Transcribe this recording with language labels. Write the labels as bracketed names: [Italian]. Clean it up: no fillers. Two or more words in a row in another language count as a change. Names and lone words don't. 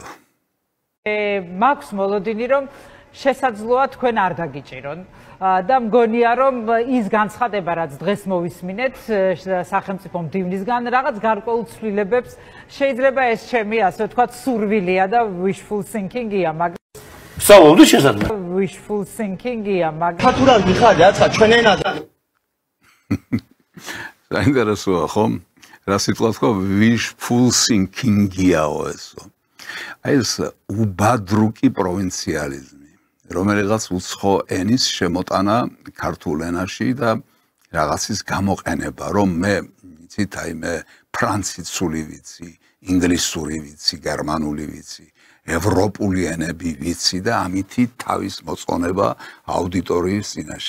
[Georgian] მაქვს მოლოდინი რომ შესაძლოა თქვენ არ დაგიჭირონ და მგონია რომ ის განცხადება რაც დღეს მოვისმინეთ სახელმწიფო მდივნისგან რაღაც გარკვეულ ცვლილებებს შეიძლება ეს ჩემი ასე ვთქვათ სურვილია და [English] wishful thinking- [Georgian] ია მაგრამ სწავლობდი შესაძლოა [English] wishful thinking- [Georgian] ია მაგრამ ხათურად მიხარ რაცა ჩვენ ენაზე საინტერესოა ხომ რა სიტყვა თქვა [English] wishful thinking- [Georgian] იაო ესო. აი ეს უბადრუკი პროვინციალიზმი, რომელიღაც უცხო ენის შემოტანა ქართულ ენაში და რაღაცის გამოყენება, რომ მე იცით, აი მე ფრანციცული ვიცი, ინგლისური ვიცი, გერმანული ვიცი, ევროპული ენები ვიცი და ამითი თავის მოწონება აუდიტორიის წინაშე.